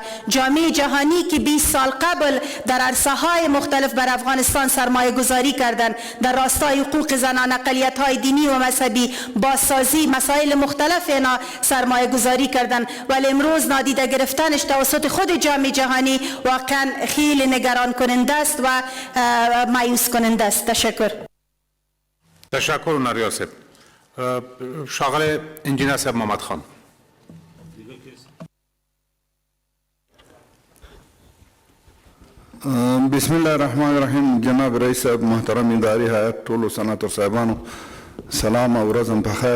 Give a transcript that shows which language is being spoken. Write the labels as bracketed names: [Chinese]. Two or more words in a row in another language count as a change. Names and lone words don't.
[Persian] جامعه جهانی که 20 سال قبل در عرصه های مختلف بر افغانستان سرمایه گذاری کردند، در راستای حقوق زنان، اقلیت های دینی و مذهبی، بازسازی، مسائل مختلف اینا سرمایه گذاری کردند، ولی امروز نادیده گرفتنش توسط خود جامعه جهانی واقعا خیلی نگران کننده است و مایوس کننده است. تشکر. تشکر ناریا صاحب. شاغل انجینر صاحب محمد خان. [Arabic] بسم الله الرحمن الرحیم. [Pashto] جناب رئیس صاحب، محترم اداري هیئت، ټولو سناتور صاحبانو سلام او ورځم په خیر.